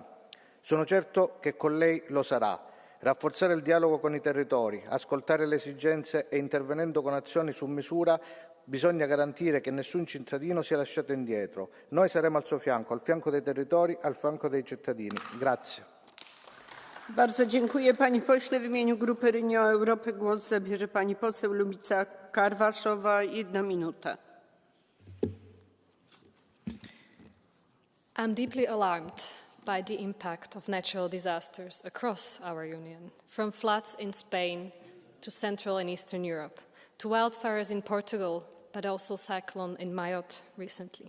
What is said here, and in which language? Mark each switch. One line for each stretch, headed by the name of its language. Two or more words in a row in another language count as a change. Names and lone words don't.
Italian: Sono certo che con lei lo sarà. Rafforzare il dialogo con i territori, ascoltare le esigenze e intervenendo con azioni su misura, bisogna garantire che nessun cittadino sia lasciato indietro. Noi saremo al fianco dei territori, al fianco dei cittadini. Grazie.
Polish: Bardzo dziękuję pani pośle. W imieniu Grupy Renew Europy głos zabierze pani poseł Lubica Karwaszowa, 1 minuta.
English: I'm deeply alarmed by the impact of natural disasters across our Union, from floods in Spain to Central and Eastern Europe, to wildfires in Portugal, but also cyclone in Mayotte recently.